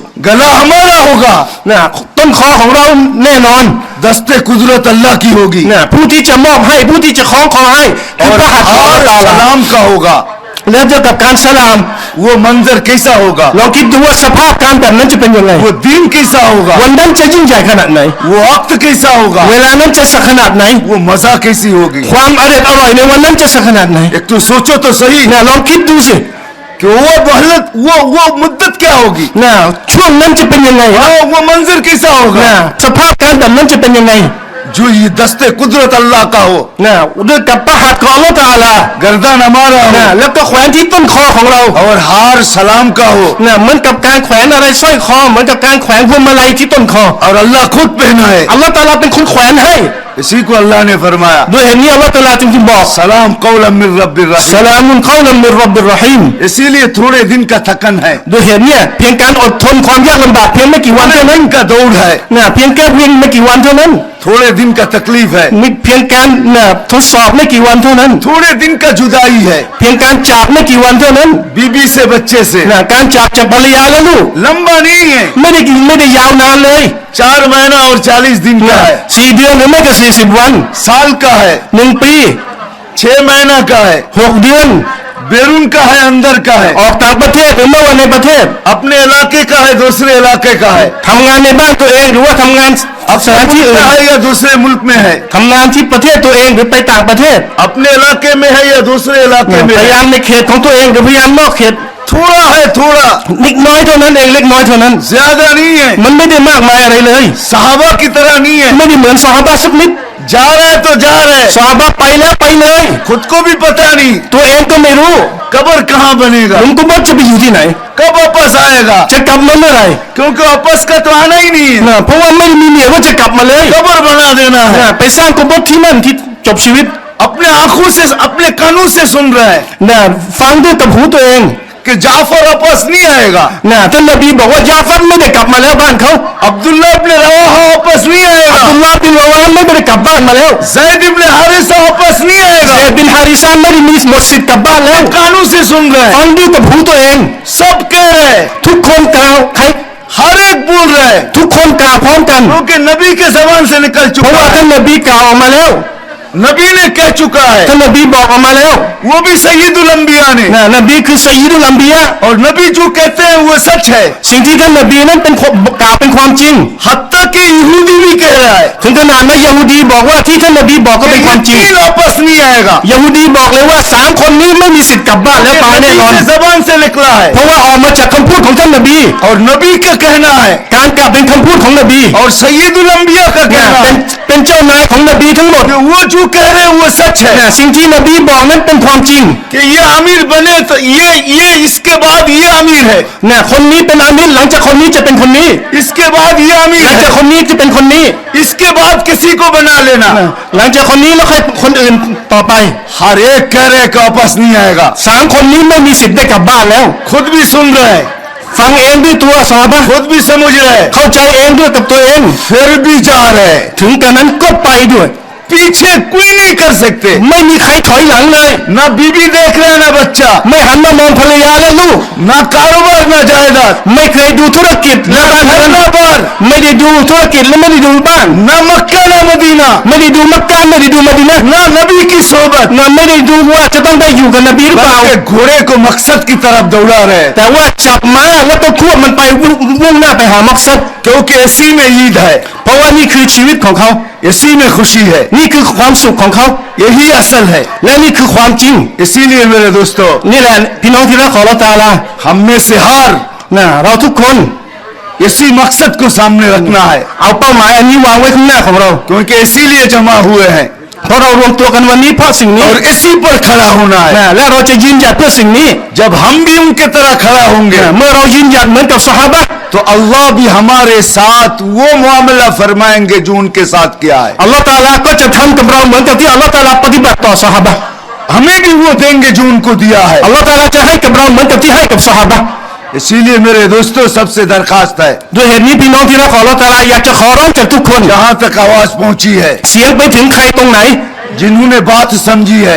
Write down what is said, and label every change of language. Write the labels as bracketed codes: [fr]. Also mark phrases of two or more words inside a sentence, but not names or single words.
[hi] गला हमारा होगा [th] นะต้นคอของเราแน่นอน [hi] दस्ते कुदरत अल्लाह की होगी [th] นะผู้ที่จะมอบให้ผู้ที่จะคล้องคอให้คือ [hi] और [th] พระหัตถ์ของอัลลอฮฺ [hi] हार [th] ตะอาลา [hi] सलाम का होगा [th] แล้วเจอกับการสลาม [hi] वो मंजर कैसा होगा [th] ลองคิดดูว่าสภาพการแบบนั้นจะเป็นยังไง [hi] वो दिन कैसा होगा [th] วันนั้นจะยิ่งใหญ่ขนาดไหน [hi] वो वक्त कैसा होगा [th] เวลานั้นจะสักขนาดไหน [hi] वो मजा कैसी होगी [th] ความอร่อยในวันนั้นจะสักขนาดไหน [hi] एक तो सोचो तो सही [th] นะลองคิดดูสิ [hi] कि वो मोहल्लत वो मुद्दत क्या होगी [th] นะช่วงนั้นจะเป็นยังไง [hi] वो मंजर कैसा [th] นะ [hi] होगा [th] สภาพการแบบนั้นจะเป็นยังไง [hi] जो ये दस्ते कुदरत अल्लाह का हो [th] นะด้วยกับพระหัตถ์ของอัลลอฮฺตะอาลา [hi] गर्दन हमारा [th] นะ [hi] हो [th] แล้วก็แขวนที่ต้นคอของเรา [hi] और हार सलाम का हो [th] นะเหมือนกับการแขวนอะไรสร้อยคอเหมือนกับการแขวนพวงมาลัยที่ต้นคอ [hi] और अल्लाह खुद पहनाए [th] อัลลอฮฺตะอาลาเป็นคนแขวนให้ [hi] इसी को अल्लाह ने फरमाया [th] ด้วยเหตุนี้อัลลอฮฺตะอาลาจึงบอก [ar] سلام قولا من رب [th] ส [ar] रहीम [th] ลามุนกอลัมมิรร็อบบิรรฮีม [hi] इसीलिए थोड़े दिन का थकन है [th] ด้วยเหตุเนี้เพียงการอดทนความยากลำบากเพียงไม่กี่วัน [hi] थोड़े [th] เท่านั้น [hi] दिन का दौड़ है [th] นะเพียงแค่เพียงไม่กี่วันเท่านั้น [hi] थोड़े दिन का तकलीफ है [th] มีเพียงการนะทดสอบไม่กี่วันเท่านั้น [hi] थोड़े दिन का जुदाई है [th] เพียงการจากไม่กี่วันเท่านั้น [hi] बीबी से बच्चे से [th] นะการจากภรรยาและลูก [hi] लंबा नहीं है [th] ไม่ได้ยาวนานเลย [hi] 4 महीना और 40 दिन का [th] นะ [hi] है [th] 4 เดือนหรือไม่ก็40 วัน [hi] साल का है [th] 1 ปี [hi] 6 महीना का है [th] 6 เดือน [hi] बैरून का है अंदर का है [th] ออกต่างประเทศหรือไม่ว่าในประเทศ [hi] अपने इलाके का है दूसरे इलाके का है [th] ทำงานในบ้านตัวเองหรือว่าทำงานสถานที่ [hi] मुल्क [th] อื่น [hi] का है या दूसरे मुल्क में है [th] ทำงานที่ประเทศตัวเองหรือไปต่างประเทศ [hi] अपने इलाके में है या दूसरे इलाके [th] พ [hi] में [th] ยายา [hi] है [th] มในเขตของตัวเองหรือพยายามนอกเขต [hi] थोड़ा है थोड़ा [th] เล็กน้อยเท่านั้นเองเล็กน้อยเท่านั้น [hi] ज्यादा नहीं है [th] มันไม่ได้มากมายอะไรเลย [hi] सहाबा की तरह नहीं है [th] ไม่ได้เหมือนซอฮาบะห์สักนิด [hi] जा रहा है तो जा रहा है [th] ซอฮาบะห์ไปแล้วไปเลย [hi] खुद को भी पता नहीं [th] ตัวเองก็ไม่รู้ [hi] कब्र कहाँ [th] ห [hi] बनेगा [th] ลุมกุโบร์จะไปอยู่ที่ไหน [hi] कब वापस आएगा [th] จะกลับมาเมื่อไหร่ [hi] क्योंकि वापस का तो आना ही नहीं है [th] นะเพราะว่าไม่มีเนียว่าจะกลับมาเลย [hi] कब्र बना देना है [th] นะไปสร้างกุโบร์ที่นั่นที่จบชีวิต [hi] अपने आंखों से अपने कानों से सुन रहा है [th] นะฟังด้วยกับหูตัวเอง [hi] कि जाफर वापस नहीं आएगा [th] นะท่านนบีบอกว่ายาฟัดไม่ได้กลับมาแล้วบ้านเขา [hi] अब्दुल्ला इब्न रवाहा वापस नहीं [th] อับ [hi] आएगा [th] ดุลลาห์บินราวานไม่ได้กลับบ้านมาแล้ว [hi] जैद इब्न हारिसा वापस नहीं [th] เซ [hi] आएगा [th] ดบินฮาริซาไม่ได้มีหมดสิทธิ์กลับบ้านแล้ว [hi] कानों से सुन रहा है [th] ฟังด้วยกับหูตัวเอง [hi] सब कह रहे हैं [th] ทุกคนกล่าวใคร [hi] हर एक बोल रहा है [th] ทุกคนกล่าวพร้อมกัน [hi] क्योंकि नबी के जबान से निकल [th] เพราะ [hi] चुका [th] ว่า [hi] है [th] ท่านนบีกล่าวออกมาแล้ว [hi] नबी ने कह चुका है [th] ท่านนบีบอกออกมาแล้ว [hi] वो भी [ar] سيد الأنبياء [hi] ने [th] นะนบีคือสัยยิดุลอัมบียะ [hi] और नबी जो कहते हैं वो सच है [th] สิ่งที่ท่านนบีนั้นเป็นกล่าวเป็นความจริง [hi] हत्ता कि यहूदी भी कह रहा है [th] ถึงขนาดนั้นยะฮูดีบอกว่าที่ท่านนบีบอกก็ [hi] कि [th] เป็นค [hi] ये [th] วามจริง [hi] तीन वापस नहीं आएगा [th] ยะฮูดีบอกเลยว่า3คนนี้ไม่มีสิทธิ์กลับบ้านแล้วตายแน่ [hi] नबी [th] นอน [hi] के जबान से निकला है [th] เพราะว่าออกมาจากคำพูดของท่านนบี [hi] और नबी का कहना है [th] การกลับเป็นคำพูดของนบี [hi] और [ar] سيد الأنبياء [hi] का [th] นะ [hi] कहना [th] เป็น [hi] है [th] เป็นเจ้านายของนบีทั้งหมด [hi] कि वो जो कह रहे हैं वो सच है [th] นะสิ่งที่นบีบอกนั้นเป็นความจริง [hi] कि ये अमीर बने तो ये इसके बाद ये अमीर है [th] นะคนนี้เป็นอามิรหลังจากคนนี้จะเป็นคนนี้ [hi] इसके बाद ये [th] ห [hi] अमीर [th] ลังจาก [hi] है [th] คนนี้จะเป็นคนนี้ [hi] इसके बाद किसी को बना लेना [th] นะหลังจากคนนี้แล้วค่อยคนอื่นต่อไป [hi] हर एक कह रहे कि वापस नहीं आएगा [th] 3 คนนี้ไม่มีสิทธิ์ได้กลับบ้านแล้ว [hi] खुद भी सुन रहे हैं [th] ฟังเองด้วยตัวซอฮาบะห์ [hi] खुद भी समझ रहे हैं [th] เข้าใจเองด้วยกับตัวเอง [hi] फिर भी जा रहे हैं [th] ถึงกระนั้นก็ไปด้วย [hi] पीछे कोई नहीं कर सकते [th] ไม่มีใครถอยหลังเลย [hi] ना बीबी देख रहे हैं ना बच्चा [th] ไม่หันมามองภรรยาและลูก [hi] ना कारोबार ना जायदाद [th] ไม่เคยดูธุรกิจและ [hi] ना [th] บ้านเรือน [hi] घर ना बार [th] ไม่ได้ดูธุรกิจและไม่ได้ดูบ้าน [hi] ना मक्का ना मदीना [th] ไม่ได้ดูมักกะไม่ได้ดูมะดีนะห์ [hi] ना नबी की सोबत [th] นะไม่ได้ดูว่าจะต้องได้อยู่กับนบีหรือเปล่า [hi] बल्कि घोड़े को मकसद की तरफ दौड़ा रहे हैं [th] แต่ว่าจับม้าแล้วก็ควบมันไปมุ่งหน้าไปหามักซัด [hi] क्योंकि इसी में ईद है [th] เพราะว่านี่คือชีวิตของเขา [hi] इसी में खुशी है [th] นี่คือความสุขของเขา [hi] यही असल है [th] และนี่คือความจริง [hi] इसीलिए मेरे दोस्तों [th] นี่แหละพี่น้องที่รักของเราตาลา [hi] हम में से हर [th] นะเราทุกคน [hi] इसी मकसद को सामने रखना है [th] เอาเป้าหมายอันนี้วางไว้ข้างหน้าของเรา [hi] क्योंकि इसीलिए जमा हुए हैं [th] เพราะเรารวมตัวกันวันนี้เพราะสิ่งนี้ [hi] और इसी पर खड़ा होना है [th] นะและเราจะยืนหยัดเพื่อสิ่งนี้ [hi] जब हम भी उनके तरह खड़ा होंगे [th] เมื่อเรายืนหยัดเหมือนกับซอฮาบะห์ [hi] तो अल्लाह भी हमारे साथ वो मामला फरमाएंगे जो उनके साथ किया है [th] อัลลอฮฺตะอาลาก็จะทำกับเราเหมือนกับที่อัลลอฮฺตะอาลาปฏิบัติต่อซอฮาบะห์ [hi] हमें भी वो देंगे जो उनको दिया है [th] อัลลอฮฺตะอาลาจะให้กับเราเหมือนกับที่ให้กับซอฮาบะห์ [hi] इसीलिए मेरे दोस्तों सबसे दरखास्त है [th] ด้วยเหตุนี้พี่น้องที่รักของอัลลอฮฺตะอาลาอยากจะขอร้องจากทุกคน [hi] जहां तक आवाज पहुंची है [th] เสียงไปถึงใครตรงไหน [hi] जिन्होंने बात समझी है